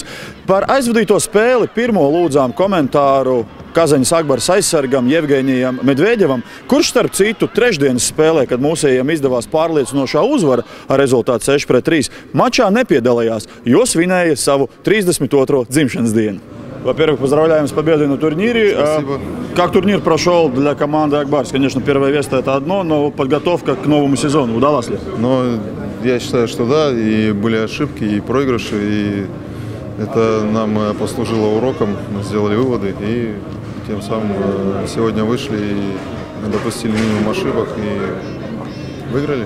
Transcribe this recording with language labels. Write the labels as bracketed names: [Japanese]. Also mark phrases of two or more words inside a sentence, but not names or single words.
[Latvian] Par aizvadīto spēli pirmo lūdzām komentāru Kazaņas Akbaras aizsargam Jevgeņijam Medveģevam, kurš starp citu trešdienas spēlē, kad mūsējiem izdevās pārliecinošā uzvara ar rezultātu 6-3, mačā nepiedalījās, jo svinēja savu 32. dzimšanas dienu. [Russian] Во-первых, поздравляем с победой на турнире. Спасибо. Как турнир прошел для команды Акбарс? Конечно, первое место это одно, но подготовка к новому сезону удалась ли? Но я считаю, что да, и были ошибки, и проигрыши, и это нам послужило уроком, мы сделали выводы, и тем самым сегодня вышли и допустили минимум ошибок и выиграли.